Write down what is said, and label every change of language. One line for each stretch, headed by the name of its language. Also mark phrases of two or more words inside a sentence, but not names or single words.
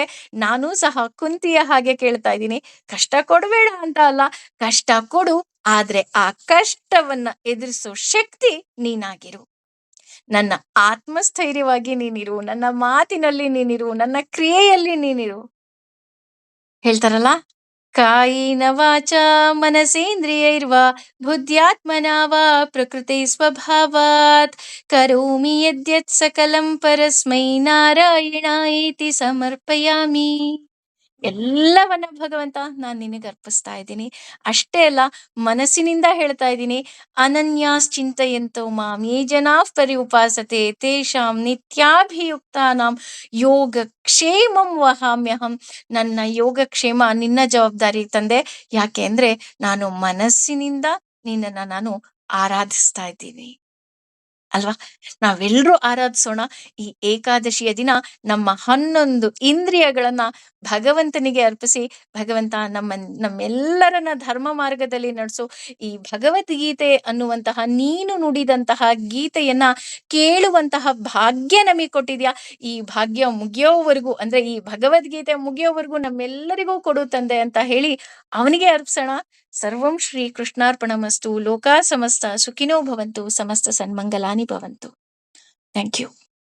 Kannada: ನಾನು ಸಹ ಕುಂತಿಯ ಹಾಗೆ ಕೇಳ್ತಾ ಇದ್ದೀನಿ, ಕಷ್ಟ ಕೊಡಬೇಡ ಅಂತ ಅಲ್ಲ, ಕಷ್ಟ ಕೊಡು, ಆದ್ರೆ ಆ ಕಷ್ಟವನ್ನ ಎದುರಿಸೋ ಶಕ್ತಿ ನೀನಾಗಿರು. ನನ್ನ ಆತ್ಮಸ್ಥೈರ್ಯವಾಗಿ ನೀನಿರು, ನನ್ನ ಮಾತಿನಲ್ಲಿ ನೀನಿರು, ನನ್ನ ಕ್ರಿಯೆಯಲ್ಲಿ ನೀನಿರು. ಹೇಳ್ತಾರಲ್ಲ,
Sanskrit: ಕಾಯಿನ ವಾಚ ಮನಸೇಂದ್ರಿಯೈರ್ವಾ ಬುದ್ಧ್ಯಾತ್ಮನಾ ವಾ ಪ್ರಕೃತಿ ಸ್ವಭಾವಾತ್ ಕರೋಮಿ ಯದ್ಯತ್ ಸಕಲಂ ಪರಸ್ಮೈ ನಾರಾಯಣಾಯೇತಿ ಸಮರ್ಪಯಾಮಿ.
Kannada: ಎಲ್ಲವನ್ನ ಭಗವಂತ ನಾನ್ ನಿನಗೆ ಅರ್ಪಿಸ್ತಾ ಇದ್ದೀನಿ. ಅಷ್ಟೇ ಅಲ್ಲ, ಮನಸ್ಸಿನಿಂದ ಹೇಳ್ತಾ ಇದ್ದೀನಿ.
Sanskrit: ಅನನ್ಯಾಶ್ಚಿಂತಯಂತೋ ಮಾಂ ಯೇ ಜನಾಃ ಪರ್ಯುಪಾಸತೆ ತೇಷಾಂ ನಿತ್ಯಾಭಿಯುಕ್ತಾನಾಂ ಯೋಗಕ್ಷೇಮಂ ವಹಾಮ್ಯಹಂ.
Kannada: ನನ್ನ ಯೋಗಕ್ಷೇಮ ನಿನ್ನ ಜವಾಬ್ದಾರಿ ತಂದೆ. ಯಾಕೆ ಅಂದ್ರೆ ನಾನು ಮನಸ್ಸಿನಿಂದ ನಿನ್ನನ್ನ ನಾನು ಆರಾಧಿಸ್ತಾ ಇದ್ದೀನಿ ಅಲ್ವಾ? ನಾವೆಲ್ಲರೂ ಆರಾಧಿಸೋಣ. ಈ ಏಕಾದಶಿಯ ದಿನ ನಮ್ಮ 11 ಇಂದ್ರಿಯಗಳನ್ನ ಭಗವಂತನಿಗೆ ಅರ್ಪಿಸಿ, ಭಗವಂತ ನಮ್ಮೆಲ್ಲರನ್ನ ಧರ್ಮ ಮಾರ್ಗದಲ್ಲಿ ನಡೆಸು. ಈ ಭಗವದ್ಗೀತೆ ಅನ್ನುವಂತಹ ನೀನು ನುಡಿದಂತಹ ಗೀತೆಯನ್ನ ಕೇಳುವಂತಹ ಭಾಗ್ಯ ನಮಗೆ ಕೊಟ್ಟಿದ್ಯಾ. ಈ ಭಾಗ್ಯ ಮುಗಿಯೋವರೆಗೂ, ಅಂದ್ರೆ ಈ ಭಗವದ್ಗೀತೆ ಮುಗಿಯೋವರೆಗೂ ನಮ್ಮೆಲ್ಲರಿಗೂ ಕೊಡು ತಂದೆ ಅಂತ ಹೇಳಿ ಅವನಿಗೆ ಅರ್ಪಿಸೋಣ.
Sanskrit: ಸರ್ವಂ ಶ್ರೀ ಕೃಷ್ಣಾರ್ಪಣಮಸ್ತು. ಲೋಕಾ ಸಮಸ್ತ ಸುಖಿನೋ ಭವಂತು. ಸಮಸ್ತ ಸನ್ಮಂಗಲಾನಿ ಭವಂತು.
English: thank you.